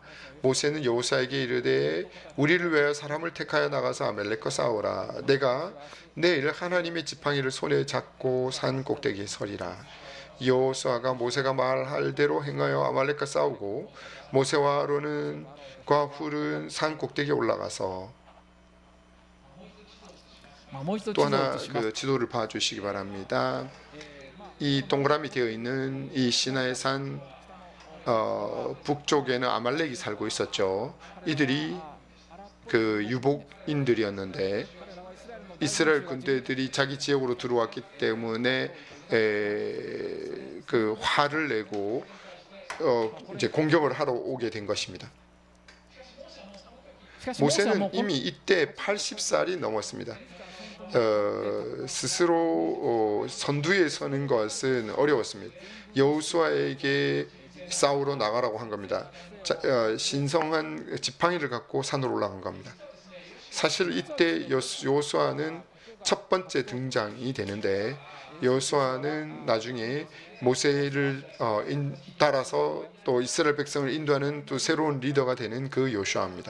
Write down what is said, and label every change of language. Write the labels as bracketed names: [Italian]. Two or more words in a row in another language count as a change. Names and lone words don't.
[Korean] 모세는 여호수아에게 이르되 우리를 위하여 사람을 택하여 나가서 아말렉과 싸우라. 내가 내일 하나님의 지팡이를 손에 잡고 산 꼭대기에 서리라. 여호수아가 모세가 말할 대로 행하여 아말렉과 싸우고 모세와 아론과 훌은 산 꼭대기에 올라가서 [Japanese] まあもう一度地 [Korean] 또 [Japanese] 図を [Korean] 하나 [Japanese] 映します。 [Korean] 그 지도를 봐주시기 바랍니다. 이 동그라미 되어 있는 이 시나의 산 북쪽에는 아말렉이 살고 있었죠. 이들이 그 유복인들이었는데 이스라엘 군대들이 자기 지역으로 들어왔기 때문에 그 화를 내고 이제 공격을 하러 오게 된 것입니다. [Japanese] しかしモーセはも [Korean] 모세는 [Japanese] うこの [Korean] 이미 이때 80살이 넘었습니다. 스스로 선두에 서는 것은 어려웠습니다. 여호수아에게 싸우러 나가라고 한 겁니다. 신성한 지팡이를 갖고 산으로 올라간 겁니다. 사실 이때 여호수아는 첫 번째 등장이 되는데 여호수아는 나중에 모세를 따라서 또 이스라엘 백성을 인도하는 또 새로운 리더가 되는 그 요슈아입니다.